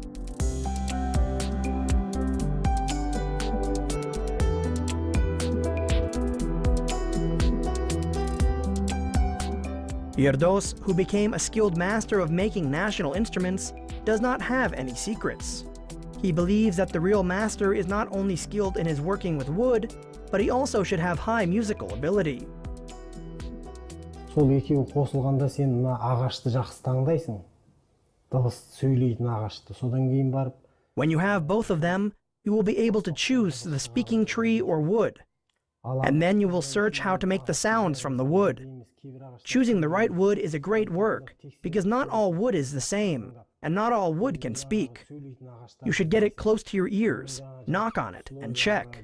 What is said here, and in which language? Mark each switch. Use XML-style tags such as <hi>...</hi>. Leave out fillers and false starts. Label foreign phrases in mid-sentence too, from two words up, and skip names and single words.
<en>Yerdos, who became a skilled master of making national instruments, does not have any secrets. He believes that the real master is not only skilled in his working with wood, but he also should have high musical ability.</en> <kk>Сол екеуі қосылғанда сен мына ағашты жақсы таңдайсың. Дыбыс сөйлейтін ағашты. Содан кейін барып.</kk> <en>When you have both of them, you will be able to choose the speaking tree or wood. And then you will search how to make the sounds from the wood. Choosing the right wood is a great work, because not all wood is the same. and not all wood can speak. You should get it close to your ears, knock on it, and check.</en>